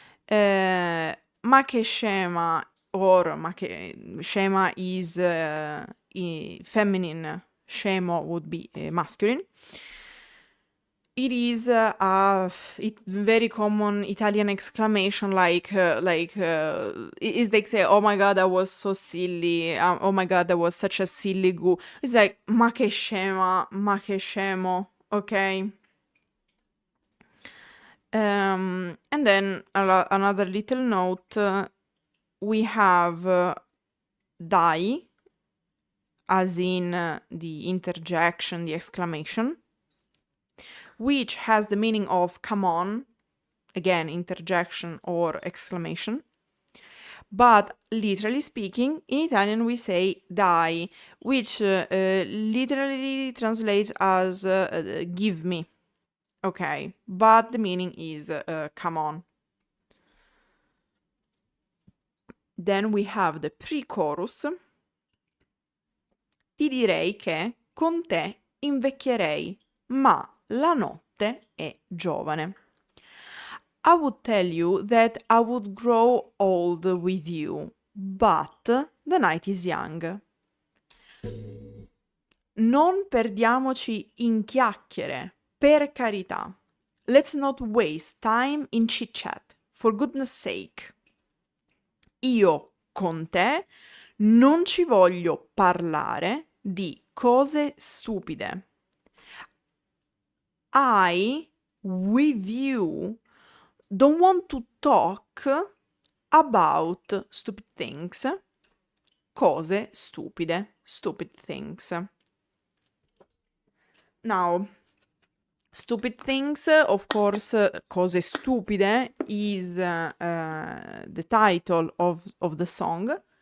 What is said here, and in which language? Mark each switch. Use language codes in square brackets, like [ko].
[it] Ma che scema, [en] or [it] ma che scema [en] is feminine, scemo would be masculine. It is a very common Italian exclamation, is like say, oh my god, I was so silly, oh my god, that was such a silly goo. It's like, [it] ma che scema, ma che scemo, [en] okay? And then another little note, we have dai, as in the interjection, the exclamation, which has the meaning of come on, again, interjection or exclamation. But literally speaking, in Italian we say dai, which literally translates as give me. Okay, but the meaning is come on. Then we have the pre-chorus. [it] Ti direi che con te invecchierei, ma la notte notte è giovane. [en] I would tell you that I would grow old with you, but the night is young. [it] Non perdiamoci in chiacchiere, per carità. [en] Let's not waste time in chit-chat, for goodness sake. [it] Io con te non ci voglio parlare di cose stupide. [en] I, with you, don't want to talk about stupid things. [it] Cose stupide, [en] stupid things. Now, stupid things, of course, Cose Stupide is the title of the song.